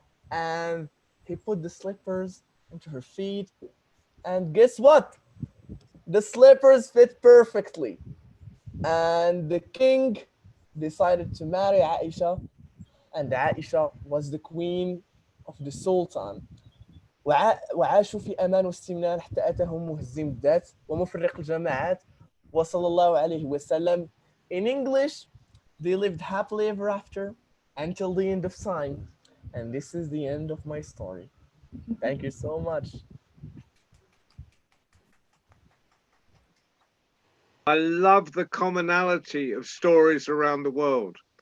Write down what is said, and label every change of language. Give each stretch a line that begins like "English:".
English: And he put the slippers into her feet. And guess what? The slippers fit perfectly. And the king decided to marry Aisha, and Aisha was the queen of the Sultan.
Arabic: وعاشوا في أمان واستمنان حتى أتاهم مهزم الذات ومفرق الجماعات وصلى الله عليه وسلم.
English: In English, they lived happily ever after until the end of time. And this is the end of my story. Thank you so much. I love the commonality of stories around the world.